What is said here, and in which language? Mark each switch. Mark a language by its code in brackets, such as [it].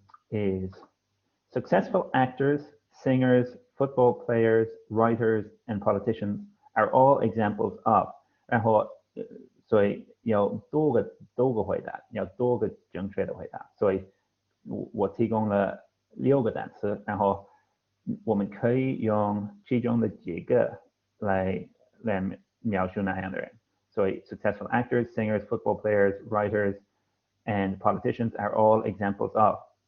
[en] is successful actors, singers, football players, writers, and politicians are all examples of. [zh] 然后，所以有多个回答，要多个正确的回答。所以我提供了6个单词，然后我们可以用其中的几个来描述那样的人。所以 [en] successful actors, singers, football players, writers, and politicians are all examples of.